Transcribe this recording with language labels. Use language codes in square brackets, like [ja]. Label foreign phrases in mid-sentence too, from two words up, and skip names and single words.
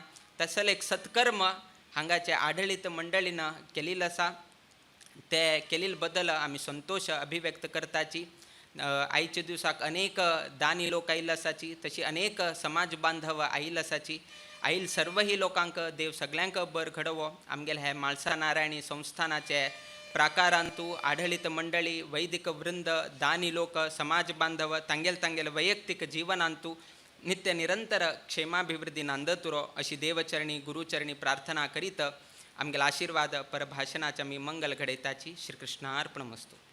[kok] तसले एक सत्कर्म हांगाचे आढळीत मंडळीन केलेलं आसा. ते केलेले बद्दल आमी संतोष अभिव्यक्त करताची. आयच्या दिवसाक अनेक दानी लोक आयिल्ले आसाची, तशी अनेक समाज बांधव आयिल्ले आसाची. आयिल्ले सर्वही लोकांक देव सगळ्यांक बर घडोवो. आमगेले हे म्हाळसा नारायणी संस्थानाचे प्राकारांतू आढळीत मंडळी, वैदिक वृंद, दानी लोक, समाज बांधव तांगेल वैयक्तिक जीवनांतू नित्य निरंतर क्षेमाभिवृद्धी नांदतुरो अशी देवचरणी गुरुचरणी प्रार्थना करीत आमगेले आशीर्वाद परभाषणाच्या मी मंगल घडयताची. श्रीकृष्णार्पणमस्तु.